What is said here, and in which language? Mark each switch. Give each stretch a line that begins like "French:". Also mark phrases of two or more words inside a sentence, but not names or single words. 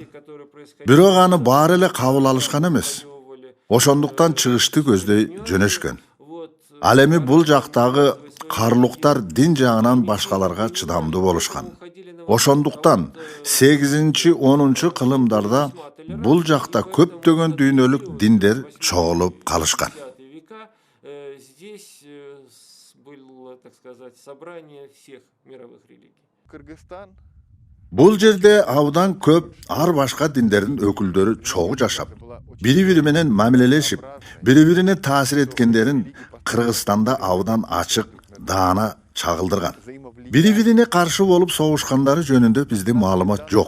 Kyrgyz: Бирок аны баары эле кабыл алышкан эмес. Ошондуктан чыгышты көздөй жөнөшкөн. Ал эми бул жактагы карлуктар дин жагынан башкаларга чыдамдуу болушкан. Ошондуктан 8-10 кылымдарда бул жакта көптөгөн дүйнөлүк диндер чогулуп калышкан.
Russian: Здесь было, так сказать, собрание всех мировых религий.
Kyrgyz: Кыргызстан. Бул жерде абдан көп ар башка диндердин өкүлдөрү чогуу жашап, бири-бири менен мамилелешип, бири-бирине таасир эткендерин Кыргызстанда абдан ачык, даана чагылдырган. Бири-бирине каршы болуп согушкандары жөнүндө бизде маалымат жок.